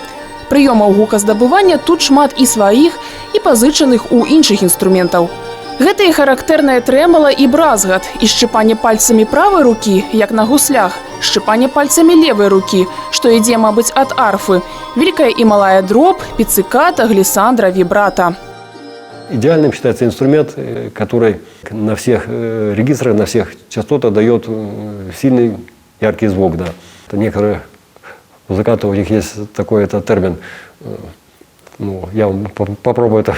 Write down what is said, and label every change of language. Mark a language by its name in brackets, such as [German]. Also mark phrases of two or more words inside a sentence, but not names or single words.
[Belarusian] Прыёмаў гуказдабывання тут шмат і сваіх, і пазычаных у іншых інструментаў. Гэта і характэрнае трэмала і бразгат, і шчыпанне пальцамі правай рукі, як на гуслях, шчыпанне пальцамі левай рукі, што ідзе, мабыць, ад арфы, великая і малая дроб, піцциката, глиссандра, вибрато. [Russian] Идеальным считается инструмент, который на всех регистрах, на всех частотах дает сильный, яркий звук. Да. Некоторые музыканты, у них есть такой термин, ну, я вам попробую это.